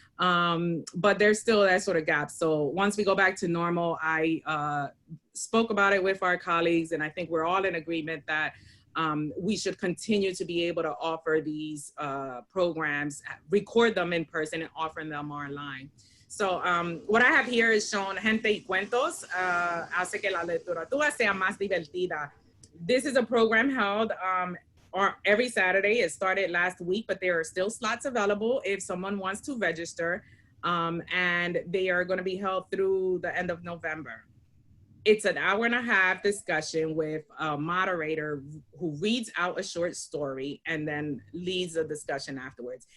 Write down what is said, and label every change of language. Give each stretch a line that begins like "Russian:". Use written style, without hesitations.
English: But there's still that sort of gap. So once we go back to normal, I spoke about it with our colleagues, and I think we're all in agreement that we should continue to be able to offer these programs, record them in person and offer them online. So what I have here is shown Gente y Cuentos,
Spanish: hace que la literatura sea más divertida.
English: This is a program held every Saturday. It started last week, but there are still slots available if someone wants to register, and they are going to be held through the end of November. It's an hour-and-a-half discussion with a moderator who reads out a short story and then leads a discussion afterwards.